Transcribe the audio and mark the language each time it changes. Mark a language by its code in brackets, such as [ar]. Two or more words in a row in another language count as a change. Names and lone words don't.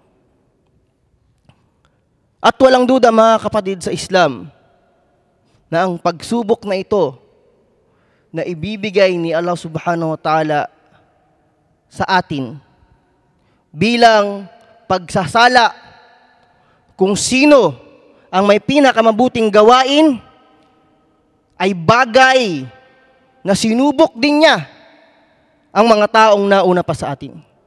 [tl] At walang duda mga kapatid sa Islam na ang pagsubok na ito na ibibigay ni [ar] الله سبحانه وتعالى [tl] sa atin bilang pagsasala kung sino ang may pinakamabuting gawain ay bagay na sinubok din niya ang mga taong nauna pa sa atin.